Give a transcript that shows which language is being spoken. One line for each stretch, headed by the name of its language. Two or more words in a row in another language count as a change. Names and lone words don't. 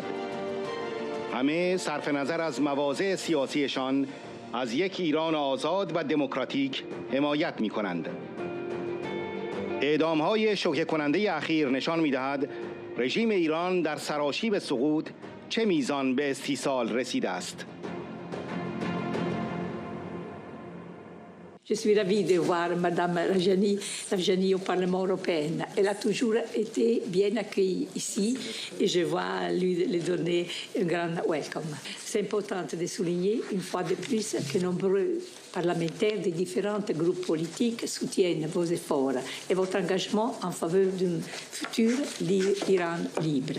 Persian: همه صرف نظر از مواضع سیاسیشان از یک ایران آزاد و دموکراتیک حمایت می‌کنند. اعدام‌های شوکه کننده اخیر نشان می‌دهد رژیم ایران در سراشیب سقوط چه میزان به استیصال رسیده است.
French: Je suis ravie de voir Madame Rajani au Parlement européen. Elle a toujours été bien accueillie ici et je vois lui donner un grand welcome. C'est important de souligner une fois de plus que nombreux parlementaires des différents groupes politiques soutiennent vos efforts et votre engagement en faveur d'un futur Iran libre.